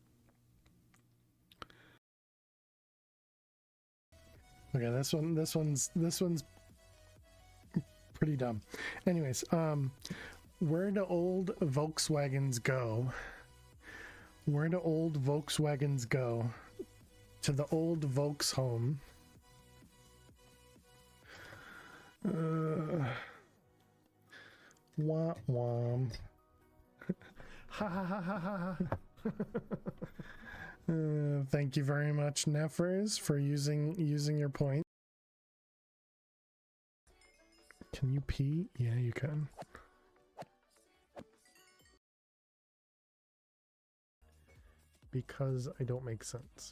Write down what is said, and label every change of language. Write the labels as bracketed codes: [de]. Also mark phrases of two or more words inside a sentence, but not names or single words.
[en] Okay, this one's pretty dumb. Anyways, where do old Volkswagens go? Where do old Volkswagens go? To the old Volks home. Wah wah. Ha ha ha ha ha. Thank you very much, Nefers, for using your point. Can you pee? Yeah, you can. Because I don't make sense.